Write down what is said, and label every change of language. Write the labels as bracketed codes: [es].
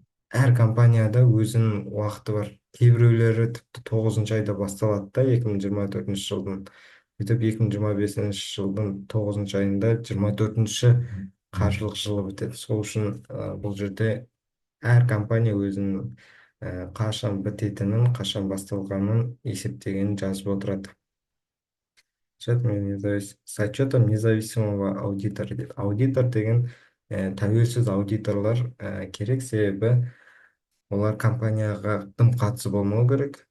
[kk] Әр компанияда өзінің уақыты бар. Кейбіреулері тіпті 9-шы айда басталады да 2024 жылдың. Сөйтіп 2025 жылдың 9-шы айында 24-ші қаржылық жылы бітеді. Сол үшін бұл жерде әр компания өзінің қашан бітетінін, қашан басталғанын есептегенін жазып отырады. [ru] С отчетом независимого аудитора. [kk] Аудитор деген тәуелсіз аудиторлар керек, себебі олар компанияға тым қатысы болмау керек.